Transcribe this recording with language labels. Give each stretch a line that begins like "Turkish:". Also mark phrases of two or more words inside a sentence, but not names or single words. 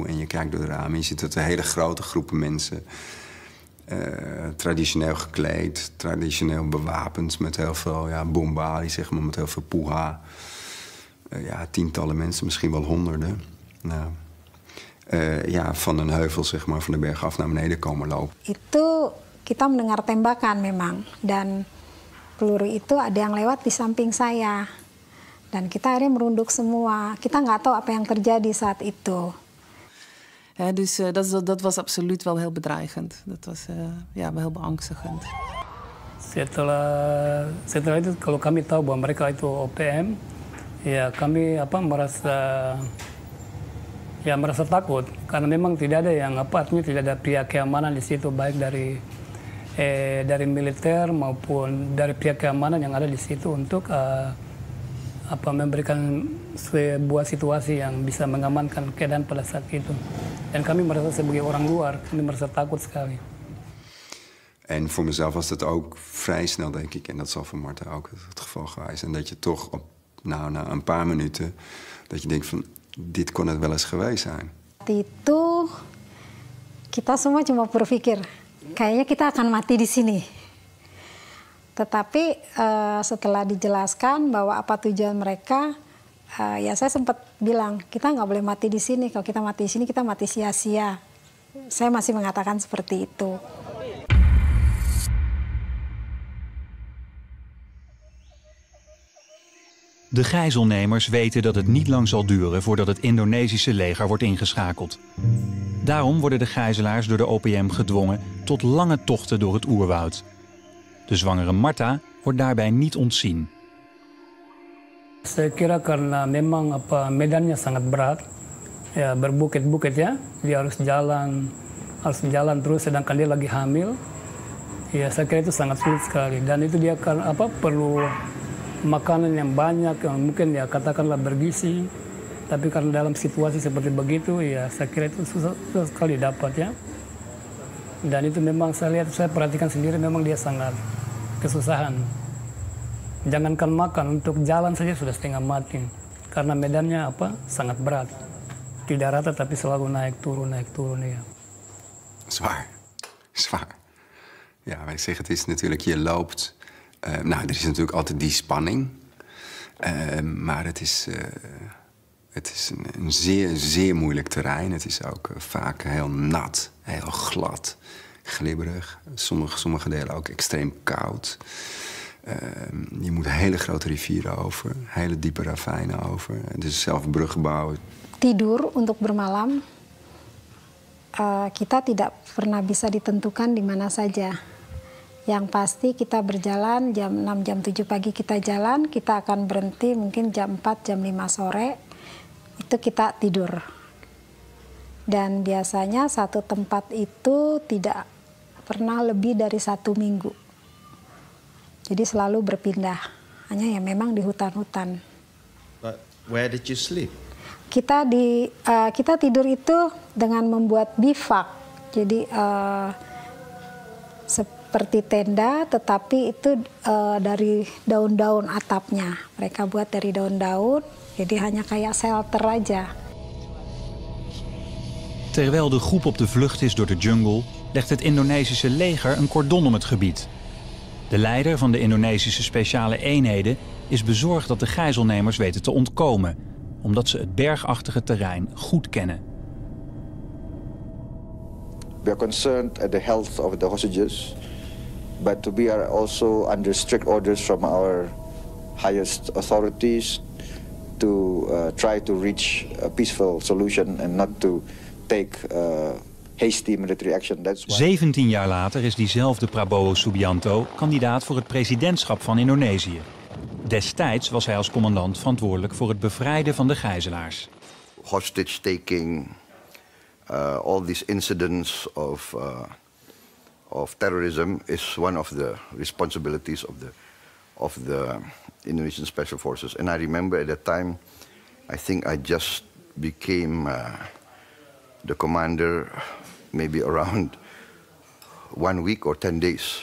Dutch: En je kijkt door de ramen en je ziet dat er hele grote groepen mensen... traditioneel gekleed, traditioneel bewapend met heel veel bombali, zeg maar, met heel veel puha. Tientallen mensen, misschien wel honderden. Van een heuvel, zeg maar, van de berg af naar beneden komen lopen.
Indonesian: Itu kita mendengar tembakan memang, dan peluru itu ada yang lewat di samping saya. Dan kita akhirnya merunduk semua. Kita nggak tahu apa yang terjadi saat itu.
Dutch: Dus dat was absoluut wel heel bedreigend. Dat was wel heel beangstigend.
Indonesian: Setelah itu kalau kami tahu bahwa mereka itu OPM, ya kami merasa takut karena memang tidak ada yang artinya tidak ada pihak keamanan di situ, baik dari militer maupun dari pihak keamanan yang ada di situ untuk memberikan sebuah situasi yang bisa mengamankan keadaan pada saat itu. Dan kami merasa sebagai orang luar, kami merasa takut sekali.
Dutch: En voor mezelf was dat ook vrij snel, denk ik, en dat zal voor Marta ook het geval geweest. En dat je toch na een paar minuten, dat je denkt van, dit kon het wel eens geweest zijn.
Indonesian: itu kita semua cuma berpikir kayaknya kita akan mati di sini. Tetapi setelah dijelaskan bahwa apa tujuan mereka, ya saya sempat bilang kita nggak boleh mati di sini. Kalau kita mati di sini kita mati sia-sia. Saya masih mengatakan seperti itu.
Dutch: De gijzelnemers weten dat het niet lang zal duren voordat het Indonesische leger wordt ingeschakeld. Daarom worden de gijzelaars door de OPM gedwongen tot lange tochten door het oerwoud. De zwangere Marta wordt daarbij niet ontzien.
Indonesian: Saya kira karena memang medannya sangat berat, ya berbukit-bukit ya, dia harus jalan terus sedangkan dia lagi hamil. Ya saya kira itu sangat sulit sekali dan itu dia perlu makanan yang banyak, yang mungkin ya katakanlah bergizi, tapi karena dalam situasi seperti begitu ya saya kira itu susah sekali dapat ya. Dan itu memang saya perhatikan sendiri memang dia sangat kesusahan. Jangankan makan, untuk jalan saja sudah setengah mati karena medannya sangat berat, tidak rata tapi selalu naik turun ya.
Dutch: Zwaar. Ja, wij zeggen het is natuurlijk je loopt. Nou, er is natuurlijk altijd die spanning. Maar het is een zeer, zeer moeilijk terrein. Het is ook vaak heel nat, heel glad, glibberig. Sommige delen ook extreem koud. Je moet hele grote rivieren over, hele diepe ravijnen over. Dus zelf bruggen bouwen.
Indonesian: Tidur untuk bermalam, kita tidak pernah bisa ditentukan di mana saja. Yang pasti kita berjalan jam 6, jam 7 pagi kita jalan, kita akan berhenti mungkin jam 4, jam 5 sore, itu kita tidur. Dan biasanya satu tempat itu tidak pernah lebih dari 1 minggu. Jadi selalu berpindah, hanya ya memang di hutan-hutan.
English: But where did you sleep?
Indonesian: Kita tidur itu dengan membuat bivak, jadi seperti tenda, tetapi itu dari daun-daun atapnya. Mereka buat dari daun-daun, jadi hanya kayak shelter aja.
Dutch: Terwijl de groep op de vlucht is door de jungle, legt het Indonesische leger een cordon om het gebied. De leider van de Indonesische speciale eenheden is bezorgd dat de gijzelnemers weten te ontkomen, omdat ze het bergachtige terrein goed kennen.
English: We are concerned at the health of the hostages, but we are also under strict orders from our highest authorities to try to reach a peaceful solution and not to take hasty military action. That's why...
Dutch: 17 jaar later is diezelfde Prabowo Subianto kandidaat voor het presidentschap van Indonesië. Destijds was hij als commandant verantwoordelijk voor het bevrijden van de gijzelaars.
English: Hostage taking, all these incidents of terrorism is one of the responsibilities of the Indonesian Special Forces. And I remember at that time, I think I just became the commander maybe around 1 week or 10 days.